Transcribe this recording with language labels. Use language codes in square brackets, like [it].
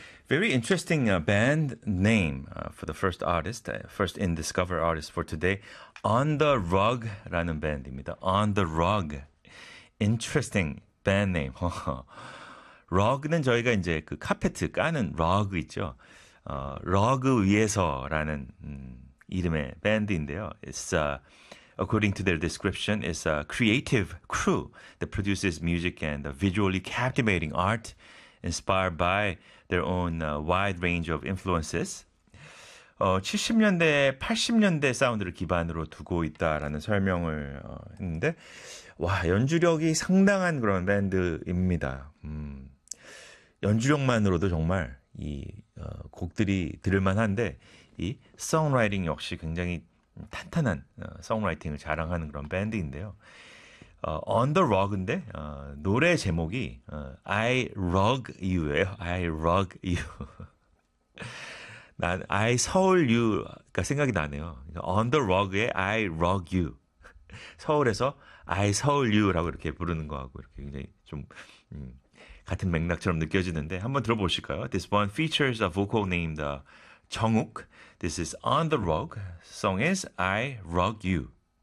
[en] Very interesting band name for the first artist, first In Discover artist for today. [ko] On the Rug라는 밴드입니다. [en] On the Rug, interesting band name. [ko] Rug는 저희가 이제 그 카페트 까는 rug 있죠. 러그 위에서라는 이름의 밴드인데요. [en] It's according to their description, it's a creative crew that produces music and visually captivating art inspired by their own wide range of influences. [ko] 70년대, 80년대 사운드를 기반으로 두고 있다라는 설명을 했는데, 와, 연주력이 상당한 그런 밴드입니다. 연주력만으로도 정말 이 곡들이 들을만한데 이 송라이팅 역시 굉장히 탄탄한 송라이팅을 자랑하는 그런 밴드인데요. On the Rug인데 노래 제목이 I Rug You예요. I Rug You. 난 I 서울 You가 생각이 나네요. On the Rug의 I Rug You. 서울에서 I 서울 You라고 이렇게 부르는 거하고 이렇게 굉장히 좀 같은 맥락처럼 느껴지는데 한번 들어보실까요? [en] This one features a vocal named 정욱. This is On The Rug. Song is I Rug You.